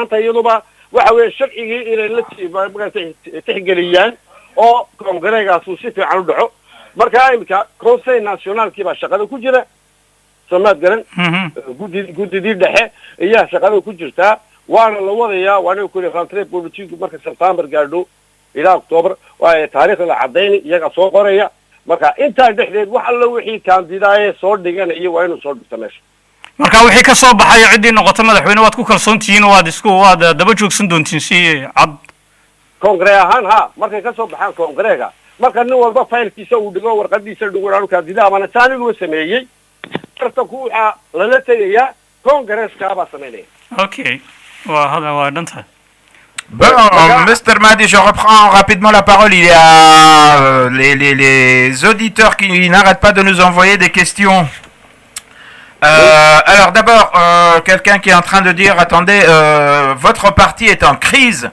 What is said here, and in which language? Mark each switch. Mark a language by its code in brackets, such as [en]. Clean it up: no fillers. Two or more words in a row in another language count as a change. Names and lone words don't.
[so] tahay iyaduba waxa weeye sharcigii inay la tixgeliyaan oo congress uu si fiican u dhaco marka imika conseil nationalkii baa shaqada ku jira soomaad garan gudidii dhexe ayaa shaqada ku jirtaa waana la wadayaa waana ku [fr] rentrée politique [so] marka September gaadho ilaa October waa taariikhda la cadeyn iyaga soo qoraya marka inta dhexdeed wax alla wixii kandidaayay soo dhigan iyo waa inuu soo dhigto meesha marka wixii ka soo baxay cidii noqoto madaxweyne waad ku kalsoontihiin waad daba joogsan doontiin si cad congress ahaan markay ka soo baxaan congress-ga marka nin walba faylkiisa uu dhigo warqadiisa dhigo aanu kandidaa ama taanigu sameeyay tartanku waxa lala tagayaa congress-ka baa sameeyay okay hada waa dhantahay. [fr] Bon, Mr. Mahdi, je reprends rapidement la parole. Il y a les auditeurs qui n'arrêtent pas de nous envoyer des questions. Alors d'abord, quelqu'un qui est en train de dire, attendez, votre parti est en crise.